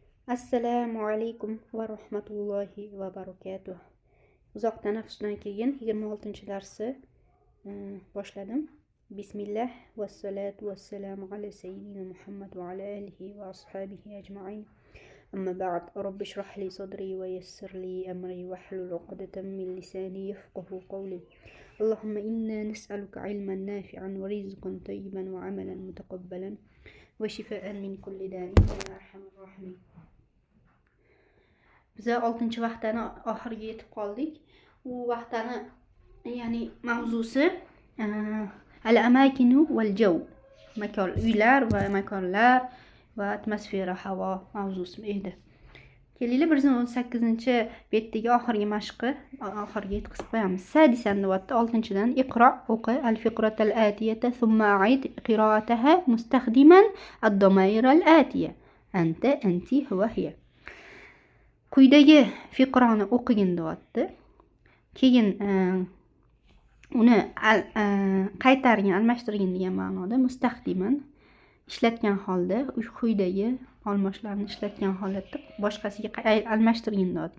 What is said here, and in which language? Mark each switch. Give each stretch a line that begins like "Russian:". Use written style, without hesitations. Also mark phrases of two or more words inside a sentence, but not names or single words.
Arabic: السلام عليكم ورحمة الله وبركاته.
Uzbek: Uzoq tanaffusdan keyin 26-darsi boshladim.
Arabic: بسم الله والصلاة والسلام على سيدنا محمد وعلى آله وأصحابه أجمعين. أما بعد. رب اشرح لي صدري ويسر لي أمري واحلل عقدة من لساني يفقهوا قولي. اللهم إنا نسألك علما نافعا ورزقا طيبا وعملا متقبلا وشفاء من كل داء يا أرحم الراحمين.
Uzbek: Biz 6-vaqtani oxiriga yetib qoldik. U vaqtani ya'ni mavzusi
Arabic: الأماكن والجو.
Uzbek: Makon, uylar va makonlar va atmosfera, havo mavzusi edi. Kelinglar 118-betdagi oxirgi mashqi oxiriga yetkazib qo'yamiz.
Arabic: Sadisan
Uzbek: deyapti 6-dan
Arabic: iqro o'qi الفقرة الآتية ثم أعد قراءتها مستخدما الضمائر الآتية. أنت، أنتِ، هو، هي.
Uzbek: Quyidagi fiqroni o'qigin deyapti. Keyin uni qaytargin, almashtirgin degan ma'noda mustaxdiman ishlatgan holda quyidagi olmoshlarni ishlatgan holatda boshqasiga almashtirgin deyapti.